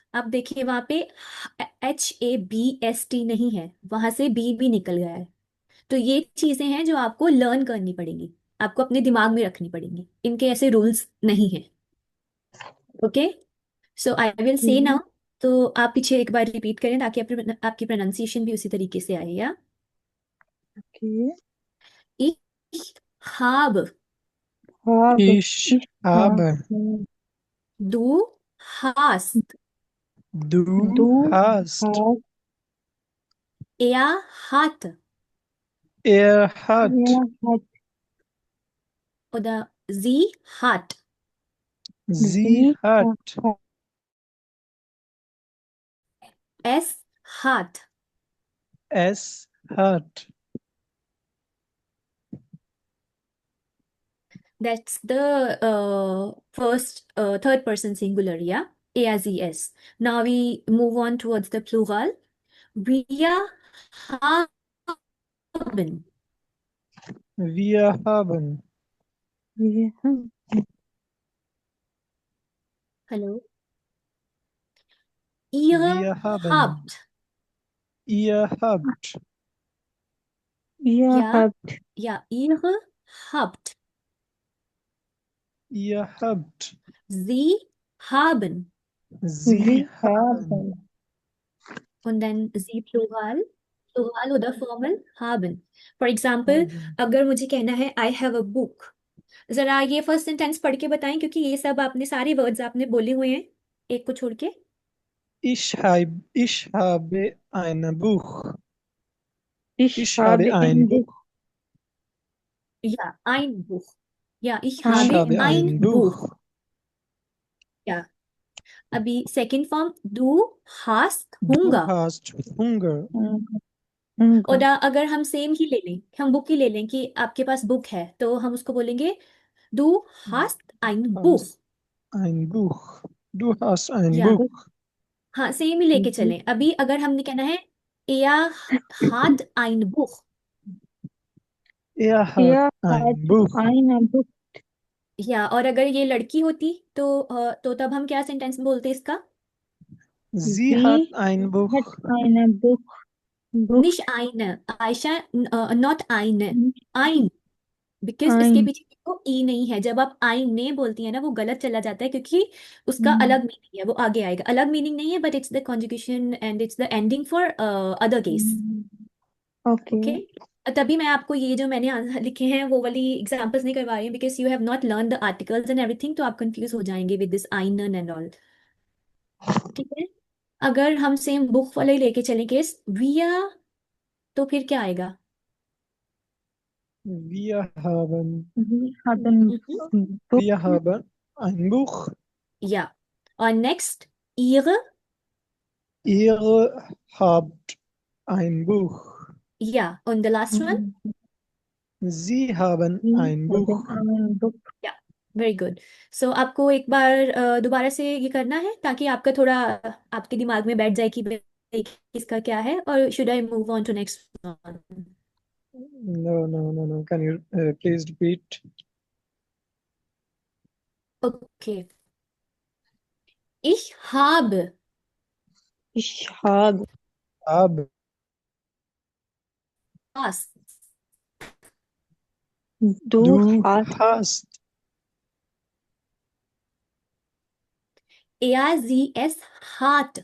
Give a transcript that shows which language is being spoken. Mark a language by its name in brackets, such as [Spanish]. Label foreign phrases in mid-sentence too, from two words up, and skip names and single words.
[Hindi] अब देखिए वहां पे HABST नहीं है, वहां से बी भी निकल गया है. तो ये चीजें हैं जो आपको लर्न करनी पड़ेंगी, आपको अपने दिमाग में रखनी पड़ेंगी. इनके ऐसे रूल्स नहीं है. ओके. [English] so I will say now. [Hindi] तो आप पीछे एक बार रिपीट करें ताकि आपकी प्रोनाउंसिएशन भी उसी तरीके से आए, या. Okay. [German] Ich habe. Habe. Ich Ich habe. habe, Du hast. du Du hast, hast. Er hat. er hat, Er hat. Oder sie hat. sie Sie hat, hat. Es hat. es hat. [English] That's the third person singular, yeah? ASES. Now we move on towards the plural. [German] Wir haben. Wir haben, Wir haben. Hello. Ihr wir haben, habt. ihr habt, Ihr Ja, habt. ja, ihre habt. ihr habt, Sie haben. sie Sie haben, haben. Und then sie plural. Plural oder formal haben. [English] for example [German] haben. [Hindi] अगर मुझे कहना है [English] I have a book, [Hindi] जरा ये [English] first sentence [Hindi] पढ़ के बताएं क्योंकि ये सब आपने सारे वर्ड्स आपने बोले हुए हैं एक को छोड़ के. [German] Ich habe ein Buch. Ich Ich habe habe ein ein Buch. Buch. या ein Buch. या ich Ich habe habe Ein ein ein Buch. Buch. [Hindi] या अभी [English] second form [German] du hast Du Hunger. hast Hunger. Hunger. Hunger. [Hindi] और अगर हम सेम ही ले लें, हम बुक ही ले लें कि आपके पास बुक है, तो हम उसको बोलेंगे [German] du hast ein Buch. Hast ein Buch. Du hast ein या Buch. [Hindi] हाँ सेम ही लेके चलें. अभी अगर हमने कहना है [German] er hat ein Buch. Er hat Er hat ein Buch. ein Buch. [Hindi] या और अगर ये लड़की होती तो तब हम क्या सेंटेंस बोलते इसका? [German] Sie hat Sie ein hat Buch. ein Buch nicht ein, आयशा, नॉट आइन, nicht [Hindi] आइन, बिकॉज इसके [German] ein [Hindi] पीछे देखो ई नहीं है। जब आप आइन ने बोलती है ना वो गलत चला जाता है, क्योंकि उसका अलग मीनिंग है, वो आगे आएगा। अलग मीनिंग नहीं है, [English] but it's the conjugation and it's the ending for other case. [Hindi] ओके, Okay. तभी मैं आपको ये जो मैंने लिखे हैं वो वाली एग्जांपल्स नहीं करवा रही हूँ, [English] because you have not learn the articles and everything, [Hindi] तो आप कंफ्यूज हो जाएंगे [English] with this [Hindi] आइनन [English] and all. [Hindi] ठीक है, अगर हम सेम बुक वाले ही लेके चलेंगे विया, तो फिर क्या आएगा? [German] Wir haben, Wir haben Buch. wir haben ein Buch. [Hindi] या, और नेक्स्ट ihre, [German] Ihr habt ein Buch. ja, und [English] the last one? [German] Sie haben Sie ein haben Buch. ein Buch. [Hindi] या, [English] very good. [Hindi] सो आपको एक बार दोबारा से ये करना है ताकि आपका थोड़ा आपके दिमाग में बैठ जाए कि भाई इसका क्या है, और [English] should I move on to next one? No, no, no, no. Can you please repeat? [Hindi] ओके, [German] ich habe, Ich habe. Habe. hast, Du Du hast. hast. er, sie, es hat,